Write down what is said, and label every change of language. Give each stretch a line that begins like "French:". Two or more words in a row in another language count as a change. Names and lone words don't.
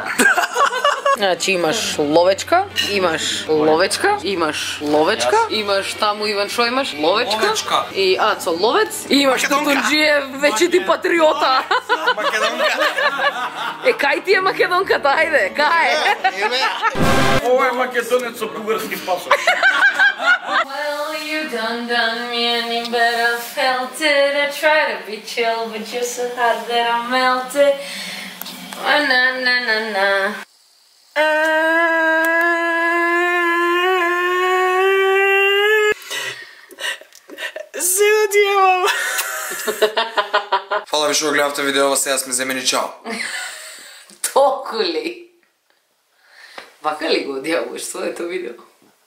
Macedonian: Значи имаш ловечка, имаш ловечка, имаш таму Иван шо имаш? Ловечка. И Ацо ловец, и имаш Тутунџиев вечити патриота. Македонка. Кај ти е македонката, ајде, кај? Ова е македонец со бугарски пасош.
English: Well, you done me and you better felt it. I try to be chill, but you're so hot that I melted.
Macedonian: Na. Се одјевам. Фала ви што го гледавте видео, сега сме земени, чао. Толку ли? Вака ли го одјавуваш своето видео?